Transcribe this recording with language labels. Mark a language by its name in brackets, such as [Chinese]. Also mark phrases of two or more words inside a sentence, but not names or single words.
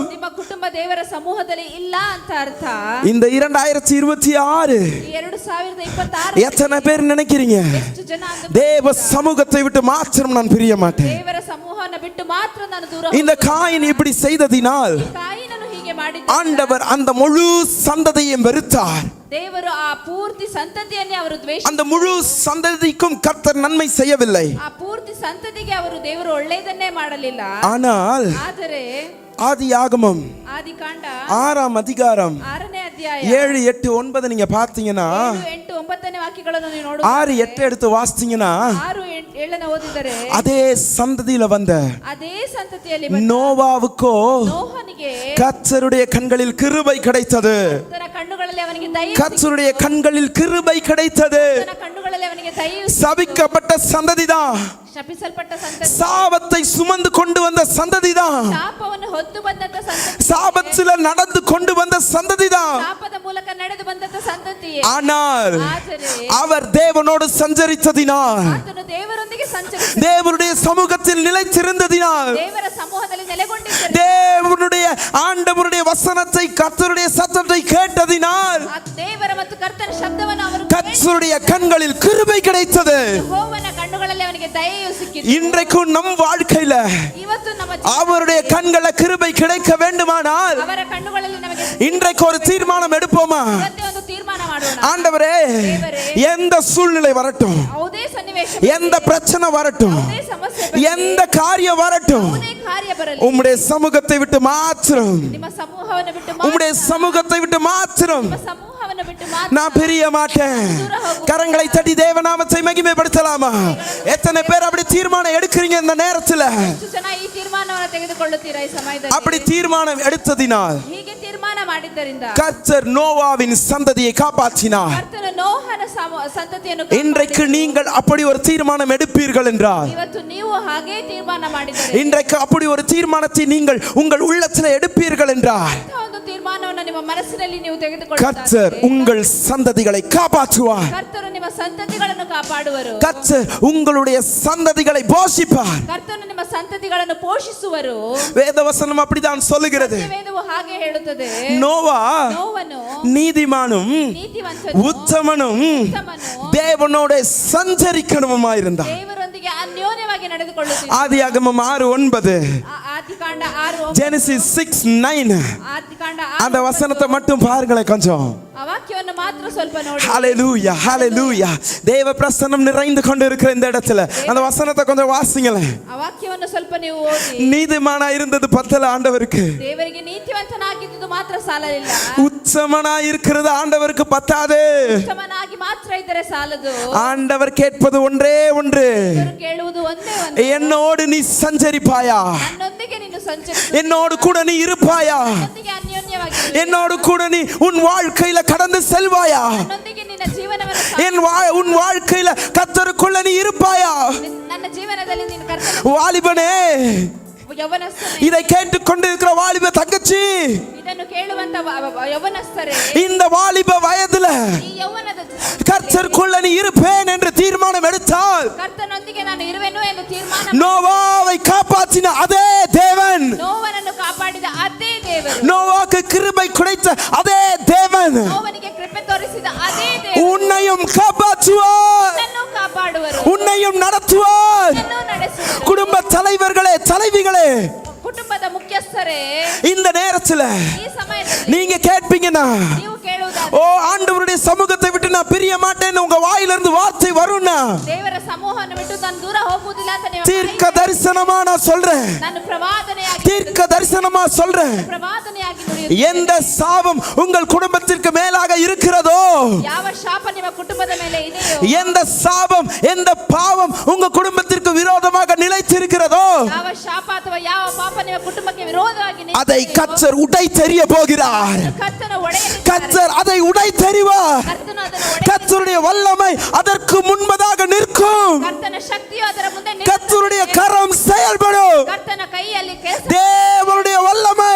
[Kannada] ನಿಮ್ಮ ಕುಟುಂಬ ದೇವರ ಸಮೂಹದಲ್ಲಿ ಇಲ್ಲ ಅಂತ ಅರ್ಥ. [Tamil] இந்த 2026 [Kannada] ಈ 2026 [Tamil] எத்தனை பேர் நினைக்கிறீங்க, [Kannada] ಎಷ್ಟು ಜನ ಅಂದು [Tamil] தேவ சமூகத்தை விட்டு மாத்திரம் நான் பிரிய மாட்டேன்? [Kannada] ದೇವರ ಸಮೂಹವನ್ನು ಬಿಟ್ಟು ಮಾತ್ರ ನಾನು ದೂರ [Tamil] இந்த காயின் இப்படி செய்ததினால் [Kannada] ಕಾಯಿನನು ಹೀಗೆ ಮಾಡಿದ [Tamil] ஆண்டவர் அந்த முழு சந்ததியையும் வெறுத்தார். [Kannada] ದೇವರು ಆ ಪೂರ್ತಿ ಸಂತತಿಯನ್ನೇ ಅವರು ದ್ವೇಷ, [Tamil] அந்த முழு சந்ததிக்கும் கர்த்தர் நன்மை செய்யவில்லை. [Kannada] ಆ ಪೂರ್ತಿ ಸಂತತಿಗೆ ಅವರು ದೇವರು ಒಳ್ಳೆಯದನ್ನೇ ಮಾಡಲಿಲ್ಲ. [Tamil] ஆனால் [Kannada] ಆದರೆ [Tamil] ஆதியாகமம் [Kannada] ಆದಿಕಾಂಡ [Tamil] 6ஆம் அதிகாரம் [Kannada] 6ನೇ ಅಧ್ಯಾಯ [Tamil] 7, 8, 9 நீங்க பார்த்தீங்கன்னா [Kannada] 7, 8, 9ನೇ ವಾಕ್ಯಗಳನ್ನು ನೀವು 6, ನೋಡುತ್ತೀರಿ. [Tamil] 8 எடுத்து வாசிச்சீங்கன்னா [Kannada] 6, 7 ಓದಿದರೆ [Tamil] அதே சந்ததியில வந்த [Kannada] ಅದೇ ಸಂತತಿಯಲ್ಲಿ ಬಂದ [Tamil] நோவாவுக்கோ [Kannada] ನೋಹನಿಗೆ [Tamil] கர்த்தருடைய கண்களில் கிருபை கிடைத்தது. [Kannada] ತನ್ನ ಕಣ್ಣುಗಳಲ್ಲಿ ಅವನಿಗೆ ದಯೆ [Tamil] கர்த்தருடைய கண்களில் கிருபை கிடைத்தது. [Kannada] ತನ್ನ ಕಣ್ಣುಗಳಲ್ಲಿ ಅವನಿಗೆ ದಯೆ [Tamil] சபிக்கப்பட்ட சந்ததிதான், [Kannada] ಶಪಿಸಲ್ಪಟ್ಟ ಸಂತತಿ, [Tamil] சாபத்தை சுமந்து கொண்டு வந்த சந்ததிதான், [Kannada] ಶಾಪವನ್ನು ಹೊತ್ತು ಬಂದಂತ ಸಂತತಿ, [Tamil] சாபத்தில நடந்து கொண்டு வந்த சந்ததிதான். [Kannada] ಶಾಪದ ಮೂಲಕ ನಡೆದು ಬಂದಂತ ಸಂತತಿಯೇ. [Tamil] ஆனால் [Kannada] ಆದರೆ [Tamil] அவர் தேவனோடு சஞ்சரித்ததினால், [Kannada] ಆತನು ದೇವರೊಂದಿಗೆ ಸಂಚರಿಸಿ [Tamil] தேவனுடைய சமூகத்தில் நிலைத்திருந்ததினால், [Kannada] ದೇವರ ಸಮೂಹದಲ್ಲಿ ನೆಲೆಗೊಂಡಿದ್ದರು. [Tamil] தேவனுடைய ஆண்டவருடைய வசனத்தை கர்த்தருடைய சத்தத்தை கேட்டதினால் [Kannada] ಆ ದೇವರ ಮತ್ತು ಕರ್ತನ ಶಬ್ದವನ್ನು ಅವರು [Tamil] கர்த்தருடைய கண்களில் கிருபை கிடைத்தது. [Kannada] ಯೆಹೋವನ ಕಣ್ಣುಗಳಲ್ಲಿ ಅವನಿಗೆ ದಯೆಯು ಸಿಕ್ಕಿತು. [Tamil] இன்றைக்கும் நம் வாழ்க்கையில [Kannada] ಇವತ್ತು ನಮ್ಮ [Tamil] அவருடைய கண்கள கிருபை கிடைக்க வேண்டுமானால் [Kannada] ಅವರ ಕಣ್ಣುಗಳಲ್ಲಿ ನಮಗೆ [Tamil] இன்றைக்கு ஒரு தீர்மானம் எடுப்போமா? [Kannada] ಇವತ್ತೇ ಒಂದು ತೀರ್ಮಾನ ಮಾಡೋಣ. [Tamil] ஆண்டவரே, எந்த சூழ்நிலை வரட்டும், [Kannada] ಯಾವುದೇ ಸನ್ನಿವೇಶ, [Tamil] எந்த பிரச்சனை வரட்டும், [Kannada] ಯಾವುದೇ ಸಮಸ್ಯೆ ಬರಲಿ, [Tamil] எந்த காரியம் வரட்டும், [Kannada] ಯಾವುದೇ ಕಾರ್ಯ ಬರಲಿ, [Tamil] உம்முடைய சமூகத்தை விட்டு மாத்திரம், [Kannada] ನಿಮ್ಮ ಸಮೂಹವನ್ನು ಬಿಟ್ಟು [Tamil] உம்முடைய சமூகத்தை விட்டு மாத்திரம் [Kannada] ನಿಮ್ಮ ಸಮೂಹವನ್ನು ಬಿಟ್ಟು ಮಾತ್ರ [Tamil] நான் பிரிய மாட்டேன். கரங்களை தட்டி தேவநாமத்தை மகிமைப்படுத்தலாமா? எத்தனை பேர் அப்படி தீர்மானம் எடுக்கிறீங்க இந்த நேரத்துல? [Kannada] ಎಷ್ಟು ಜನ ಈ ತೀರ್ಮಾನವನ್ನು ತೆಗೆದುಕೊಳ್ಳುತ್ತೀರಾ ಈ ಸಮಯದಲ್ಲಿ? [Tamil] அப்படி தீர்மானம் எடுத்ததினால் [Kannada] ಹೀಗೆ ತೀರ್ಮಾನ ಮಾಡಿದ್ದರಿಂದ [Tamil] கர்த்தர் நோவாவின் சந்ததியை காப்பாற்றினார். [Kannada] ಕರ್ತನು ನೋಹನ ಸಂತತಿಯನ್ನು [Tamil] இன்றைக்கு நீங்கள் அப்படி ஒரு தீர்மானம் எடுப்பீர்கள் என்றால், [Kannada] ಇವತ್ತು ನೀವು ಹಾಗೆ ತೀರ್ಮಾನ ಮಾಡಿದರೆ, [Tamil] இன்றைக்கு அப்படி ஒரு தீர்மானத்தை நீங்கள் உங்கள் உள்ளத்தில் எடுப்பீர்கள் என்றால், [Kannada] ಅಂಥ ಒಂದು ತೀರ್ಮಾನವನ್ನು ನಿಮ್ಮ ಮನಸ್ಸಿನಲ್ಲಿ ನೀವು [Tamil] கர்த்தர் [Kannada] ತೆಗೆದುಕೊಳ್ಳುತ್ತೀರಿ. [Tamil] உங்கள் சந்ததிகளை காப்பாற்றுவார். [Kannada] ಕರ್ತನು ನಿಮ್ಮ ಸಂತತಿಗಳನ್ನು ಕಾಪಾಡುವರು. [Tamil] கர்த்தர் உங்களுடைய சந்ததிகளை போஷிப்பார். [Kannada] ಕರ್ತನು ನಿಮ್ಮ ಸಂತತಿಗಳನ್ನು ಪೋಷಿಸುವರು. [Tamil] வேதவசனம் அப்படிதான் சொல்லுகிறது. [Kannada] ವೇದವು ಹಾಗೆ ಹೇಳುತ್ತದೆ. [Tamil] நோவா [Kannada] ನೋವನು [Tamil] நீதிமானும் [Kannada] ನೀತಿವಂತನು [Tamil] உத்தமனும் [Kannada] ಉತ್ತಮನು [Tamil] தேவனோட சஞ்சரிக்கணுமாயிருந்தார். [Kannada] ದೇವರೊಂದಿಗೆ ಅನ್ಯೋನ್ಯವಾಗಿ ನಡೆದುಕೊಳ್ಳುತ್ತಿದ್ದ. [Tamil] ஆதியாகமம் 6:9, [Kannada] ಆದಿಕಾಂಡ 6:9, [Tamil] ஜெனசிஸ் 6:9 [Kannada] ಆದಿಕಾಂಡ [Tamil] அந்த வசனத்தை மட்டும் பாருங்களேன் கொஞ்சம். [Kannada] ಆ ವಾಕ್ಯವನ್ನು ಮಾತ್ರ ಸ್ವಲ್ಪ ನೋಡಿ. [Tamil] ஹalleluya, ஹalleluya. தேவ பிரசன்னம் நிறைந்து கொண்டு இருக்கிற இந்த இடத்துல அந்த வசனத்தை கொஞ்சம் வாசிங்களேன். [Kannada] ಆ ವಾಕ್ಯವನ್ನು ಸ್ವಲ್ಪ ನೀವು ಓದಿ. [Tamil] நீதிமானா இருந்தது பத்தல ஆண்டவருக்கு, [Kannada] ದೇವರಿಗೆ ನೀತಿವಂತನಾಗಿದ್ದು ಮಾತ್ರ ಸಾಲಲಿಲ್ಲ, [Tamil] உத்தமனா இருக்கிறது ஆண்டவருக்கு பத்தாது. [Kannada] ಉತ್ತಮನಾಗಿ ಮಾತ್ರ ಇದ್ದರೆ ಸಾಲದು. [Tamil] ஆண்டவர் கேட்பது ஒன்றே ஒன்று, [Kannada] ದೇವರು ಕೇಳುವುದು ಒಂದೇ ಒಂದು, [Tamil] என்னோடு நீ சஞ்சரிப்பாயா, [Kannada] ನನ್ನೊಂದಿಗೆ ನೀನು ಸಂಚರಿಸು, [Tamil] என்னோடு கூட நீ இருப்பாயா, [Kannada] ನನ್ನೊಂದಿಗೆ ಅನ್ಯೋನ್ಯವಾಗಿ ಇರು, [Tamil] என்னோடு கூட நீ உன் வாழ்க்கையில கடந்து செல்வாயா, [Kannada] ನನ್ನೊಂದಿಗೆ ನಿನ್ನ ಜೀವನವನ್ನು [Tamil] உன் வாழ்க்கையில கர்த்தருக்குள்ள நீ இருப்பாயா. [Kannada] ನನ್ನ ಜೀವನದಲ್ಲಿ ನೀನು ಕರ್ತನ [Tamil] வாலிபனே, [Kannada] ಯೌವನಸ್ಥರೇ, [Tamil] இதை கேட்டுக்கொண்டு இருக்கிற வாலிப தங்கச்சி, [Kannada] ಇದನ್ನು ಕೇಳುವಂತ ಯೌವನಸ್ಥರೇ, [Tamil] இந்த வாலிப வயதுல [Kannada] ಈ ಯೌವನದ [Tamil] கர்த்தருக்குள்ள நீ இருப்பேன் என்று தீர்மானம் எடுத்தால், [Kannada] ಕರ್ತನೊಂದಿಗೆ ನಾನು ಇರುವೆನು ಎಂದು ತೀರ್ಮಾನ, [Tamil] நோவாவை காப்பாற்றின அதே தேவன், [Kannada] ನೋವನನ್ನು ಕಾಪಾಡಿದ ಅದೇ ದೇವರು, [Tamil] நோவாக்கு கிருபை கிடைத்த அதே தேவன் [Kannada] ನೋವನಿಗೆ ಕೃಪೆ ತೋರಿಸಿದ ಅದೇ ದೇವರು [Tamil] உன்னையும் காப்பாற்றுவார், [Kannada] ನನ್ನನ್ನು ಕಾಪಾಡುವರು, [Tamil] உன்னையும் நடத்துவார். [Kannada] ನನ್ನನ್ನು ನಡೆಸುವರು. [Tamil] குடும்ப தலைவர்களே, தலைவிகளே, [Kannada] ಕುಟುಂಬದ ಮುಖ್ಯಸ್ಥರೇ, [Tamil] இந்த நேரத்துல [Kannada] ಈ ಸಮಯದಲ್ಲಿ [Tamil] நீங்க கேட்பீங்கன்னா, [Kannada] ನೀವು ಕೇಳುವುದಾದರೆ, [Tamil] ஓ ஆண்டவருடைய சமூகத்தை விட்டு நான் பிரிய மாட்டேன்னு உங்க வாயிலிருந்து வார்த்தை வரும்னா, [Kannada] ದೇವರ ಸಮೂಹವನ್ನು ಬಿಟ್ಟು ನಾನು ದೂರ ಹೋಗುವುದಿಲ್ಲ ಅಂತ ನೀವು [Tamil] தீர்க்க தரிசனமா நான் சொல்றேன், [Kannada] ನಾನು ಪ್ರವಾದನೆಯಾಗಿ [Tamil] தீர்க்க தரிசனமா சொல்றேன். [Kannada] ಪ್ರವಾದನೆಯಾಗಿ ನುಡಿಯುತ್ತೇನೆ. [Tamil] எந்த சாபம் உங்கள் குடும்பத்திற்கு மேலாக இருக்கிறதோ, [Kannada] ಯಾವ ಶಾಪ ನಿಮ್ಮ ಕುಟುಂಬದ ಮೇಲೆ ಇದೆಯೋ, [Tamil] எந்த சாபம் எந்த பாவம் உங்க குடும்பத்திற்கு விரோதமாக நிலைத்திருக்கிறதோ, [Kannada] ಯಾವ ಶಾಪ ಅಥವಾ ಯಾವ ಪಾಪ ನಿಮ್ಮ ಕುಟುಂಬಕ್ಕೆ ವಿರೋಧವಾಗಿ [Tamil] அதை கர்த்தர் உடை தெரிய போகிறார். [Kannada] ಕರ್ತನ ಒಡೆಯಲಿದ್ದಾರೆ. [Tamil] கர்த்தர் அதை உடை தெரிவார். [Kannada] ಕರ್ತನು ಅದನ್ನು ಒಡೆಯ, [Tamil] கர்த்தருடைய வல்லமை அதற்கு முன்பதாக நிற்கும். [Kannada] ಕರ್ತನ ಶಕ್ತಿಯು ಅದರ ಮುಂದೆ ನಿಲ್ಲುತ್ತದೆ. [Tamil] கர்த்தருடைய கரம் செயல்படும். [Kannada] ಕರ್ತನ ಕೈಯಲ್ಲಿ ಕೆಲಸ, [Tamil] தேவனுடைய வல்லமை,